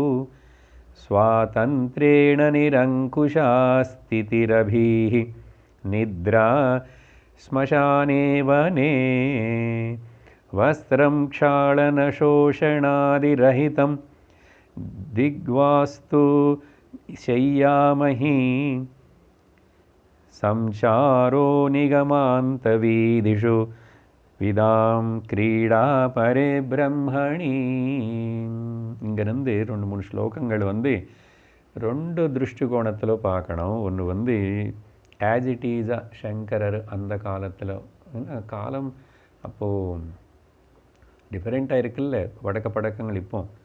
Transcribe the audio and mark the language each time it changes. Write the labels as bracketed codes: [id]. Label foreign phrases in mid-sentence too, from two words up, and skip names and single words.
[sa] स्वातन्त्र्येण निरङ्कुशा स्थितिरपीह निद्रा श्मशाने वने वस्त्रं क्षालन शोषणादिरहितं दिग्वास्तु शय्यामहि संचारो निगमान्तवीदिषु विदां क्रीडा परे ब्रह्मणि. [ta] இங்கிருந்து 2-3 ஸ்லோகங்கள் வந்து 2 திருஷ்டிகோணத்தில் பார்க்கணும். ஒன்று வந்து [en] as it is [ta] சங்கரர் அந்த காலத்தில் காலம் அப்போது டிஃப்ரெண்ட்டாக இருக்குல்ல வடக்க பழக்கங்கள் இப்போ.